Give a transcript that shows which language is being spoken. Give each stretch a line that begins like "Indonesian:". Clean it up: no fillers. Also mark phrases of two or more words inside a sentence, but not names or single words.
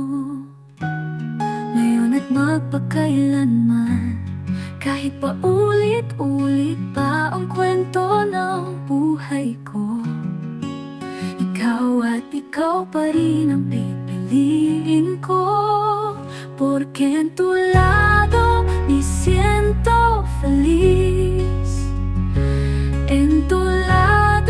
Filipino: Ngayon at magpakailanman, kahit pa ulit-ulit pa ang kwento ng buhay ko, ikaw at ikaw pa rin ang pipiliin ko.
Spanish: Porque en tu lado me siento feliz, en tu lado